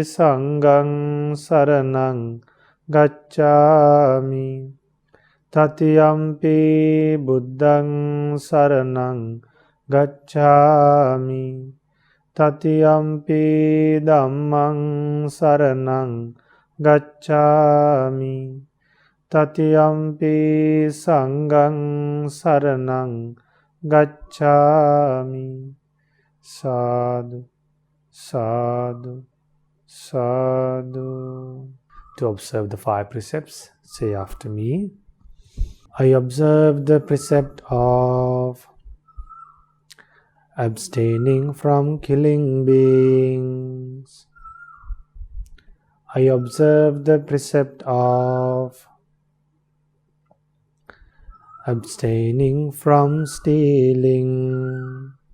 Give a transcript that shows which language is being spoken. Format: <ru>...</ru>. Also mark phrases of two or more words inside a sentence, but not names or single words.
<pi>Saṅgaṃ saraṇaṃ gacchāmi, Tatiyampi Buddhaṃ saraṇaṃ gacchāmi, Tatiyampi Dhammaṃ saraṇaṃ gacchāmi, Tatiyampi Saṅgaṃ saraṇaṃ gacchāmi. Sadhu, sadhu, sadhu.</pi> <en>To observe the 5 precepts, say after me. I observe the precept of abstaining from killing beings. I observe the precept of abstaining from stealing.</en>